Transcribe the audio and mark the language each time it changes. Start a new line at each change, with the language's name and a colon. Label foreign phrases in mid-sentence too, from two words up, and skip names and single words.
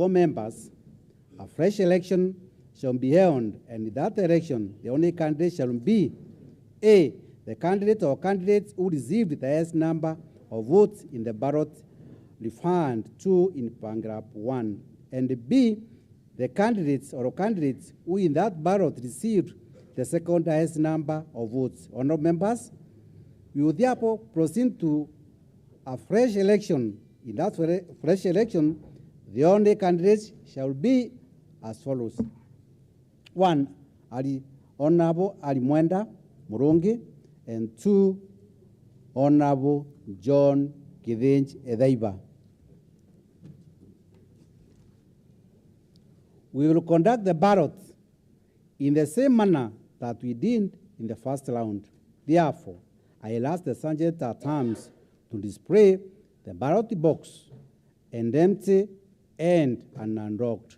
English: all members, a fresh election shall be held, and in that election, the only candidate shall be A, the candidate or candidates who received the highest number of votes in the ballot referred to in paragraph 1, and B, the candidates or candidates who in that ballot received the second highest number of votes. Honorable members, we will therefore proceed to a fresh election. In that fresh election, the only candidates shall be as follows. 1, Honorable Ali Mwenda Muronge, and 2, Honorable John Kivenje Theiba. We will conduct the ballot in the same manner that we did in the first round. Therefore, I will ask the sergeant at arms to display the ballot box and empty and unlocked.